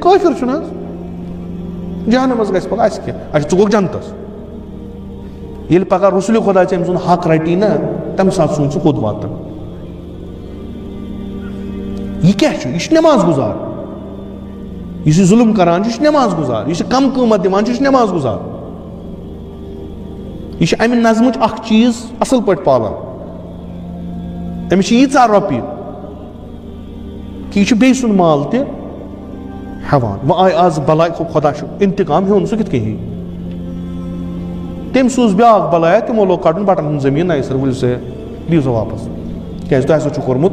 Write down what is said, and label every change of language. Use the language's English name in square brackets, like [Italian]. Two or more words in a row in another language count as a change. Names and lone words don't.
[Kashmiri] کٲفر چھُنہٕ حظ جہنم منٛز گژھِ پگہ اسہِ کیٛاہ اچھا ژٕ گوکھ جنتس ییٚلہِ پگہ رسولِ خۄدا ژےٚ أمۍ سُنٛد حق رٹی نا تمہِ ساتہٕ سوٗنچ ژٕ کوٚت واتن یہِ کیٛاہ چھُ یہِ چھُ نٮ۪ماز گُزار یہ ظلم کران یہ نماز گزار، یہ کم قیمت دان یہ نماز گزار، یہ امہ نظمچ اخ چیز اصل پٲٹھۍ پالان، أمِس چھِ ییٖژاہ رۄپیہِ کہ یہ بیٚیہِ سُنٛد مال تہِ ہٮ۪وان. وۄنۍ آیہِ آز بلاے خۄدا چھُ انتقام ہیوٚن سُہ کِتھ کٔنۍ ہیٚیہِ؟ تٔمۍ سوٗز بیٛاکھ بلایا، تِمو لوگ کَڑُن بٹن ہُنٛد زٔمیٖن نَیہِ سر ؤلِو سا دِیِو سا واپس، کیٛازِ تۄہہِ ہسا چھُ کوٚرمُت.